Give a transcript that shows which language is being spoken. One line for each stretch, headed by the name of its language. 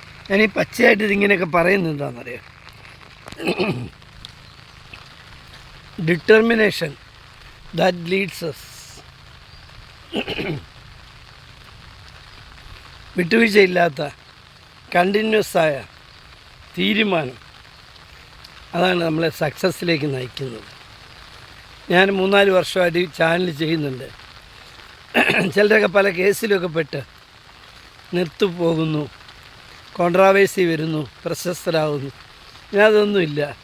Malayalam: ഞാനീ പച്ചയായിട്ട് ഇതിങ്ങനെയൊക്കെ പറയുന്നത് എന്താണെന്നറിയാം.
English: Determination that leads us.
Malayalam: വിട്ടുവീഴ്ചയില്ലാത്ത കണ്ടിന്യൂസ് ആയ തീരുമാനം, അതാണ് നമ്മളെ സക്സസ്സിലേക്ക് നയിക്കുന്നത്. ഞാൻ 3-4 വർഷമായിട്ട് ഈ ചാനൽ ചെയ്യുന്നുണ്ട്. ചിലരൊക്കെ പല കേസിലൊക്കെ പെട്ട് നിർത്തുപോകുന്നു, കോൺട്രാവേഴ്സി വരുന്നു, പ്രശസ്തരാകുന്നു. ഞാനതൊന്നുമില്ല.